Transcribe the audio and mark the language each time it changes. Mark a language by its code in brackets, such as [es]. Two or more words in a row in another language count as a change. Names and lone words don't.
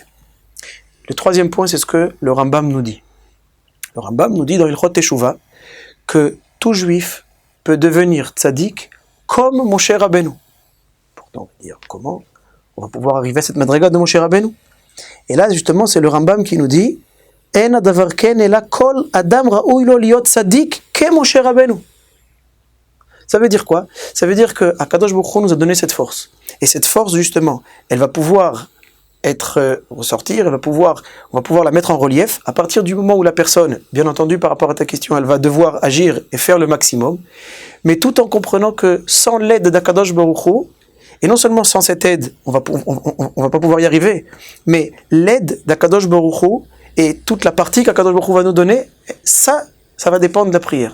[fr] Le troisième point, c'est ce que le Rambam nous dit. Le Rambam nous dit dans [he] הלכות תשובה [fr] que tout juif peut devenir tzaddik comme Moshe Rabbeinu. Pourtant, on va dire comment on va pouvoir arriver à cette madriga de Moshe Rabbeinu. Et là, justement, c'est le Rambam qui nous dit [he] אין הדבר כן אלא כל אדם ראוי לו להיות צדיק כמשה רבנו. [fr] Ça veut dire quoi? Ça veut dire que Akadosh Baruch Hu nous a donné cette force. Et cette force, justement, elle va pouvoir ressortir, on va pouvoir la mettre en relief à partir du moment où la personne, bien entendu par rapport à ta question, elle va devoir agir et faire le maximum, mais tout en comprenant que sans l'aide d'Akadosh Baruch Hu, et non seulement sans cette aide, on va pas pouvoir y arriver, mais l'aide d'Akadosh Baruch Hu et toute la partie qu'Akadosh Baruch Hu va nous donner, ça va dépendre de la prière.